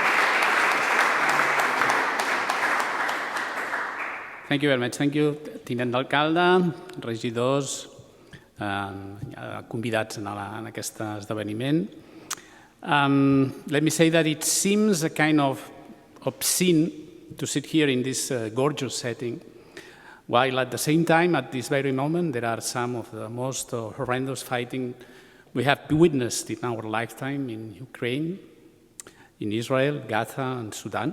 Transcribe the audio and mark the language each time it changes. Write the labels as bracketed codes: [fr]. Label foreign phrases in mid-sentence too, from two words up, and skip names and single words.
[en] Thank you very much. Thank you, [ca] tinent d'alcalde, regidors, convidats en aquest esdeveniment. [en] Let me say that it seems a kind of obscene to sit here in this gorgeous setting, while at the same time, at this very moment, there are some of the most horrendous fighting we have witnessed in our lifetime in Ukraine, in Israel, Gaza, and Sudan.